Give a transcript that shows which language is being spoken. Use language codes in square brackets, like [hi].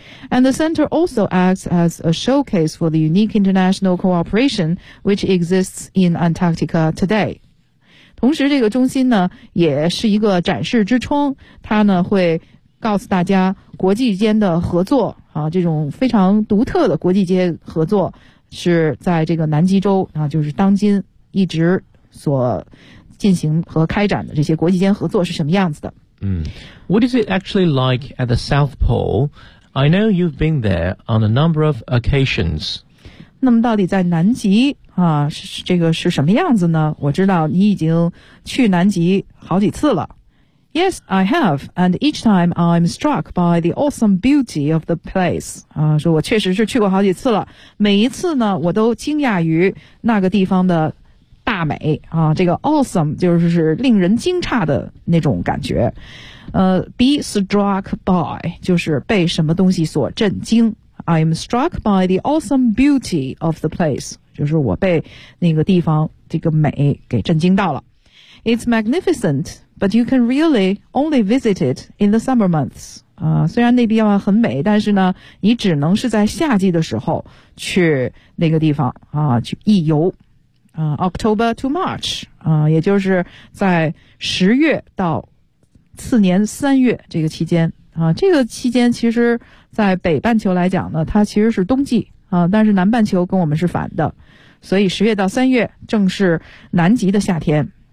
[en] And the center also acts as a showcase for the unique international cooperation which exists in Antarctica today. [zh] 同时这个中心呢也是一个展示之窗，它呢会告诉大家国际间的合作啊，这种非常独特的国际间合作是在这个南极洲啊，就是当今一直所进行和开展的这些国际间合作是什么样子的。 [en] What is it actually like at the South Pole? I know you've been there on a number of occasions. [zh] 那么到底在南极啊，这个是什么样子呢？我知道你已经去南极好几次了。 [en] Yes, I have, and each time I'm struck by the awesome beauty of the place. [zh] 啊，说我确实是去过好几次了，每一次呢，我都惊讶于那个地方的大美啊，这个 awesome 就是令人惊诧的那种感觉。 [en] Be struck by [zh] 就是被什么东西所震惊。 [en] I am struck by the awesome beauty of the place， [zh] 就是我被那个地方这个美给震惊到了。 [en] It's magnificent， but you can really only visit it in the summer months。 [zh] 虽然那地方很美，但是呢，你只能是在夏季的时候去那个地方啊，去一游。 [en] October to March， [zh] 也就是在十月到次年三月这个期间啊，这个期间其实在北半球来讲呢，它其实是冬季啊，但是南半球跟我们是反的，所以十月到三月正是南极的夏天。